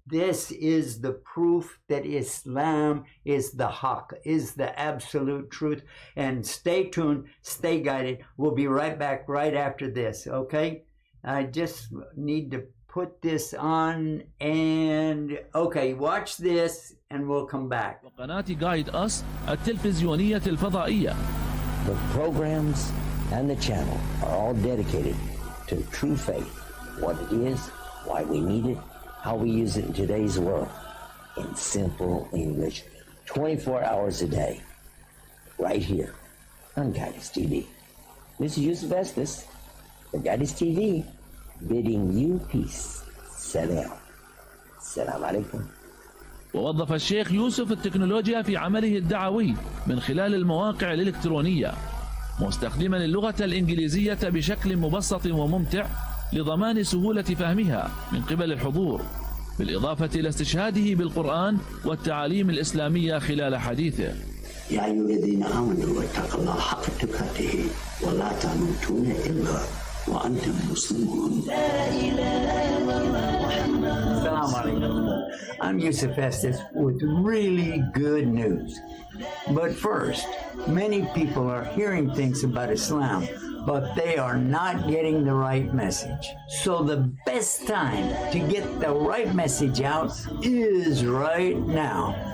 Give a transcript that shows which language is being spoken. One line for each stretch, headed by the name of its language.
English: This is the proof that Islam is the haqq, is the absolute truth. And stay tuned, stay guided. We'll be right back right after this, okay? I just need to put this on and okay, watch this and we'll come back.
Arabic: قناة Guide Us التلفزيونية الفضائية.
English: The programs and the channel are all dedicated to true faith, what it is, why we need it, how we use it in today's world, in simple English, 24 hours a day, right here on Guidance TV. This is Yusuf Estes, the Guidance TV, bidding you peace.
Arabic: Salam. Salam alaikum. ووظف الشيخ يوسف التكنولوجيا في عمله الدعوي من خلال المواقع الإلكترونية، مستخدما اللغة الإنجليزية بشكل مبسط وممتع لضمان سهولة فهمها من قبل الحضور، بالإضافة إلى استشهاده بالقرآن والتعاليم الإسلامية خلال حديثه. يا أيها الذين آمنوا اتقوا الله حق تقاته ولا تموتن إلا وأنتم مسلمون. Assalamu alaikum.
English: I'm Yusuf Estes with really good news. But first, many people are hearing things about Islam, but they are not getting the right message. So the best time to get the right message out is right now.